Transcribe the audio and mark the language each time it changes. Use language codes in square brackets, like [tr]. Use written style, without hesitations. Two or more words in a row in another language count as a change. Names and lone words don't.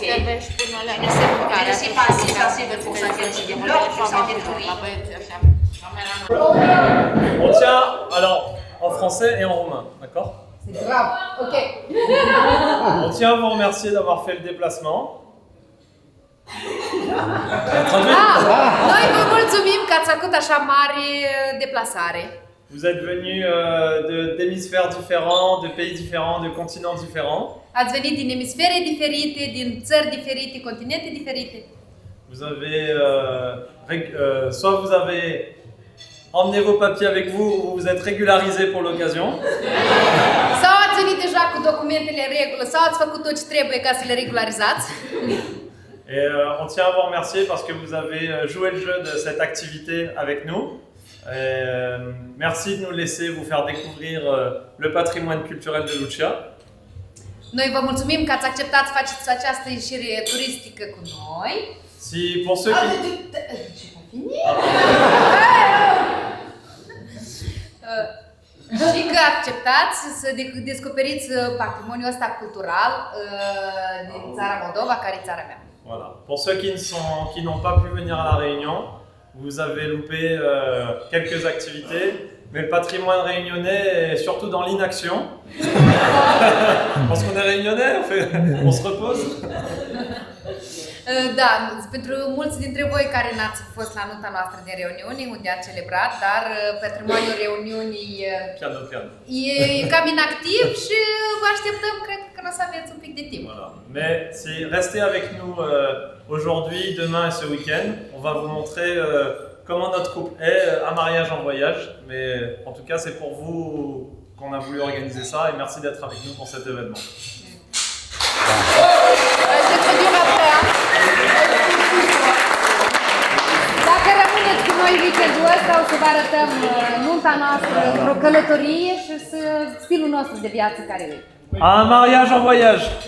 [fr] Je ne suis pas si sensible pour sentir aussi des fleurs, je sens des fruits. On tient, alors, en français et en roumain, d'accord? C'est grave, ok. On tient à vous remercier d'avoir fait le déplacement. [ro] Noi vă mulțumim că ați făcut așa mare deplasare. [fr] Vous êtes venus d'hémisphères différents, de pays différents, de continents différents. [ro] Ați venit din emisfere diferite, din țări diferite, continente diferite. [fr] Vous avez, soit vous avez Emmenez vos papiers avec vous, vous êtes régularisés pour l'occasion. [ro] Sau ați venit deja cu documentele în regulă, sau ați făcut tot ce trebuie ca să le regularizați. [fr] Et on tient à vous remercier parce que vous avez joué le jeu de cette activité avec nous. Merci de nous laisser vous faire découvrir le patrimoine culturel de Lucia. Noi vă mulțumim că ați acceptat să faceți această ieșire turistică cu noi. Si pour ceux qui... [ro] Și că acceptați să descoperiți patrimoniul ăsta cultural din țara Moldova, care e țara mea. [fr] Voilà. Pour ceux qui n'ont pas pu venir à la Réunion, vous avez loupé quelques activités, mais le patrimoine réunionnais est surtout dans l'inaction. Parce qu'on est réunionnais, on se repose. [ro] Da, pentru mulți dintre voi care n-ați fost la nunta noastră de reuniune, unde am celebrat, dar patrimoniul reuniunii e cam inactiv și vă așteptăm, cred că o să aveți un pic de timp. [fr] Voilà. Mais si restez avec nous aujourd'hui, demain et ce week-end, on va vous montrer comment notre couple est à mariage en voyage. Mais en tout cas, c'est pour vous qu'on a voulu organiser ça et merci d'être avec nous pour cet événement. [ro] Dacă rămâneți cu noi weekendul ăsta, o să vă arătăm nunta noastră într-o călătorie și stilul nostru de viață care e. [fr] Un mariage en voyage.